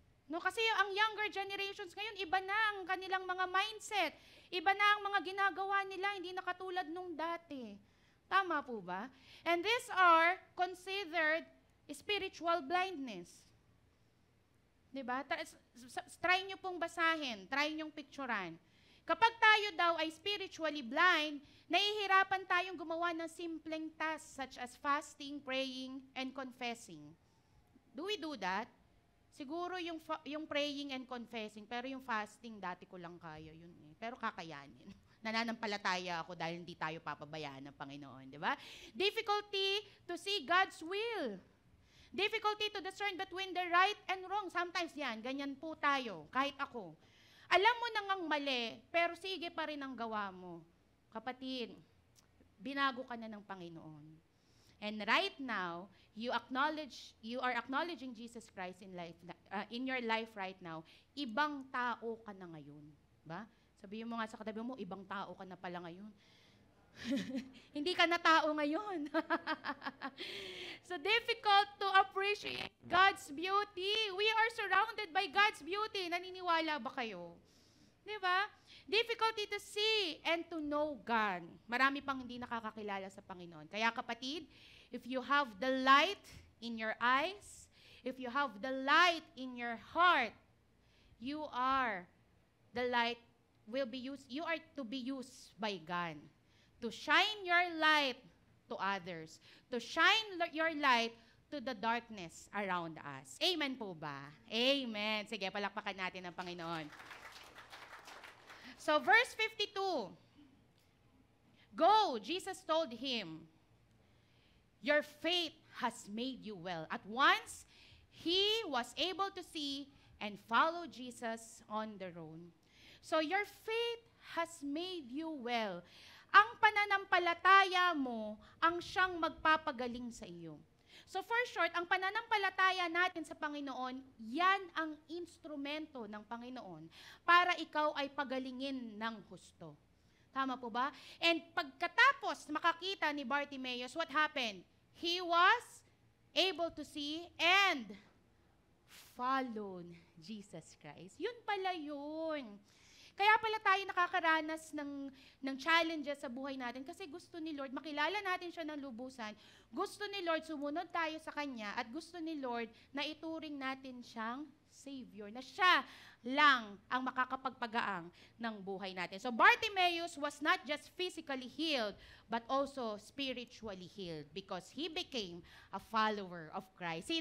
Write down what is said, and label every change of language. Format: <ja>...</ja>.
<tl>No, kasi ang younger generations ngayon, iba na ang kanilang mga mindset. Iba na ang mga ginagawa nila, hindi na katulad nung dati. Tama po ba?</tl> <en>And these are considered spiritual blindness.</en> <tl>Diba? Try nyo pong basahin, try nyong picturean. Kapag tayo daw ay</tl> <en>spiritually blind,</en> <tl>nahihirapan tayong gumawa ng simpleng</tl> <en>tasks such as fasting, praying, and confessing. Do we do that?</en> <tl>Siguro yung praying and confessing, pero yung fasting, dati ko lang kaya yun eh. Pero kakayanin. Nananampalataya ako dahil hindi tayo papabayaan ng Panginoon. Diba?</tl> <en>Difficulty to see God's will. Difficulty to discern between the right and wrong.</en> <tl>Sometimes yan, ganyan po tayo, kahit ako. Alam mo nang ang mali, pero sige pa rin ang gawa mo. Kapatid, binago ka na ng Panginoon.</tl> <en>And right now, you are acknowledging Jesus Christ in your life right now,</en> <tl>ibang tao ka na ngayon.</tl> <en>Ba?</en> <tl>Sabihin mo nga sa katabi mo, ibang tao ka na pala ngayon. Hindi ka na tao ngayon.</tl> <en>So difficult to appreciate God's beauty. We are surrounded by God's beauty.</en> <tl>Naniniwala ba kayo? Di ba?</tl> <en>Difficulty to see and to know God.</en> <tl>Marami pang hindi nakakakilala sa Panginoon. Kaya kapatid,</tl> <en>if you have the light in your eyes, if you have the light in your heart, you are the light you are to be used by God to shine your light to others, to shine your light to the darkness around us.</en> <tl>Amen po ba? Amen. Sige, palakpakan natin ang Panginoon.</tl> <en>So, verse 52. Go, Jesus told him, your faith has made you well. At once, he was able to see and follow Jesus on the road. So, your faith has made you well.</en> <tl>Ang pananampalataya mo ang siyang magpapagaling sa iyo. So for short, ang pananampalataya natin sa Panginoon, yan ang instrumento ng Panginoon para ikaw ay pagalingin ng husto. Tama po ba? And pagkatapos makakita ni Bartimaeus,</tl> <en>what happened? He was able to see and followed Jesus Christ.</en> <tl>Yun pala yun. Kaya pala tayo nakakaranas ng challenges sa buhay natin kasi gusto ni Lord, makilala natin siya ng lubusan. Gusto ni Lord, sumunod tayo sa Kanya at gusto ni Lord na ituring natin siyang Savior, na siya lang ang makakapagpagaang ng buhay natin.</tl> <en>So Bartimaeus was not just physically healed, but also spiritually healed because he became a follower of Christ.</en>